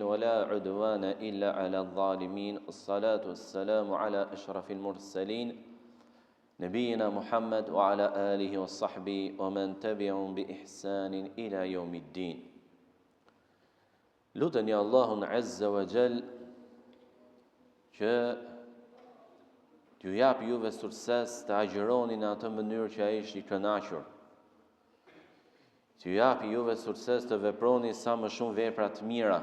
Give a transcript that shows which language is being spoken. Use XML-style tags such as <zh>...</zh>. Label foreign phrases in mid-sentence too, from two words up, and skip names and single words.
<ar>ولا عدوان إلا على الظالمين الصلاة والسلام على أشرف المرسلين نبينا محمد وعلى آله وصحبه ومن تبعهم بإحسان إلى يوم الدين.</ar> <sq>Luteni Allahun</sq> <ar>عز وجل</ar> <sq>që t'ju jap juve sukses të agjironi në atë mënyrë që ai është i kënaqur. T'ju jap juve sukses të veproni sa më shumë vepra të mira.</sq>